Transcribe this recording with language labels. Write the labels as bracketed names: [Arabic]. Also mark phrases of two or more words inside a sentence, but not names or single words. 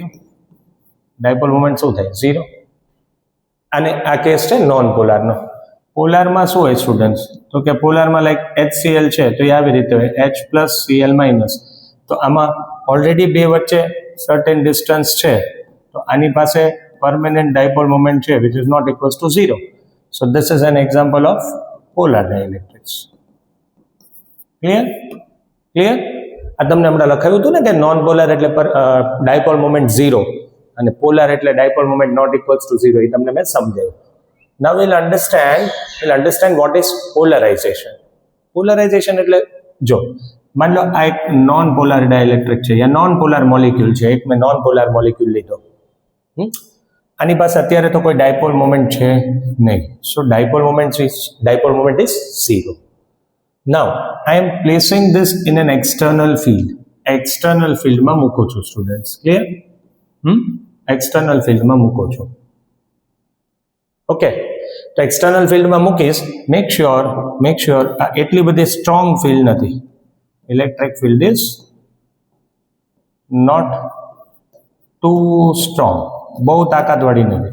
[Gujarati] 0. અને આ કેસ છે નોન પોલારનો. પોલારમાં શું હોય સ્ટુડન્ટ્સ? તો કે પોલારમાં લાઈક HCl છે તો એ આવી રીતે હોય, H પ્લસ Cl માઇનસ. તો આમાં ઓલરેડી બે વચ્ચે [English] certain distance [Gujarati] છે, તો આની પાસે [English] permanent dipole moment [Gujarati] છે [English] which is not equals to 0. So this is an example of polar dielectrics. Clear? [Gujarati] આ તમને હમણાં લખાયું હતું ને કે [English] non polar [Gujarati] એટલે [English] dipole moment [Gujarati] 0 અને પોલર એટલે [English] dipole moment not equals to 0. [Gujarati] એ તમને મેં સમજાવ્યું. [English] Now we'll understand what is polarization. [Gujarati] Polarization એટલે જો [Hindi] मान लो [Gujarati] આ એક [English] non polar dielectric [Gujarati] છે યા [English] non polar molecule [Gujarati] છે. એક મેં [English] non polar molecule [Gujarati] લીધો, આની પાસે અત્યારે તો કોઈ [English] dipole moment [Gujarati] છે નહીં. [English] So dipole moment is 0. Now I am placing this in an external field. external fieldમાં [Gujarati] મૂકું છું સ્ટુડન્ટ્સ. ક્લિયર? [English] external fieldમાં [Gujarati] મૂકું છું. ઓકે, તો [English] external fieldમાં [Gujarati] મૂકીશ. [English] make sure [Gujarati] આ એટલી બધી સ્ટ્રોંગ ફિલ્ડ નથી. [English] electric field is not too strong, [Gujarati] બહુ તાકાતવાળી નથી.